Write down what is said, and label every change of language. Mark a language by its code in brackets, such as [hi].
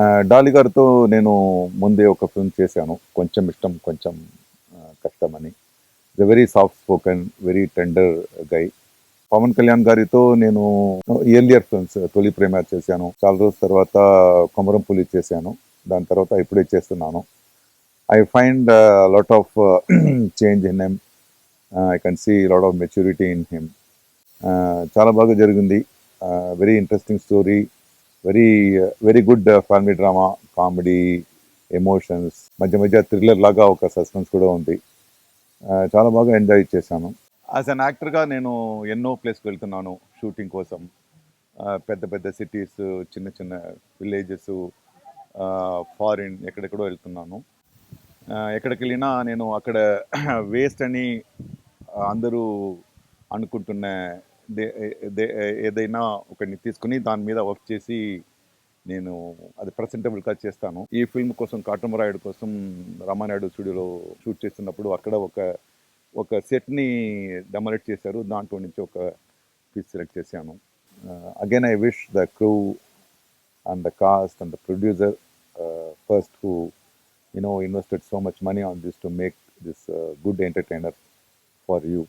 [te] డాలి గారితో నేను ముందే ఒక ఫిల్మ్ చేశాను. 'కొంచెం ఇష్టం కొంచెం కష్టం' అని. [en] Is a very soft spoken, very tender guy. [te] పవన్ కళ్యాణ్ గారితో నేను ఎర్లియర్ ఫిల్మ్స్ 'తొలి ప్రేమ' చేశాను. చాలా రోజుల తర్వాత 'కొమరం పులి' చేశాను. దాని తర్వాత ఇప్పుడే చేస్తున్నాను. [en] I find a lot of change in him. I can see a lot of maturity in him. [te] చాలా బాగా జరిగింది. [en] Very interesting story. Very good family drama, [te] comedy, emotions, మధ్య మధ్య థ్రిల్లర్ లాగా ఒక సస్పెన్స్ కూడా ఉంది. చాలా బాగా ఎంజాయ్ చేశాను. యాజ్ అన్ యాక్టర్గా నేను ఎన్నో ప్లేస్కి వెళ్తున్నాను షూటింగ్ కోసం. పెద్ద పెద్ద సిటీస్, చిన్న చిన్న విలేజెస్, ఫారిన్ ఎక్కడెక్కడో వెళ్తున్నాను. ఎక్కడికి వెళ్ళినా నేను అక్కడ వేస్ట్ అని అందరూ అనుకుంటున్న దే- ఏదైనా ఒకరిని తీసుకుని దాని మీద వర్క్ చేసి నేను అది ప్రజెంటబుల్గా చేస్తాను. ఈ ఫిల్మ్ కోసం కాటమరాయుడు కోసం రామానాయుడు స్టూడియోలో షూట్ చేస్తున్నప్పుడు అక్కడ ఒక సెట్ని డెమరేట్ చేశారు. దాంట్లో నుంచి ఒక పీస్ సెలెక్ట్ చేశాను. [en] Again I wish the crew and the cast and the producer first who invested so much money on this to make this good entertainer for you.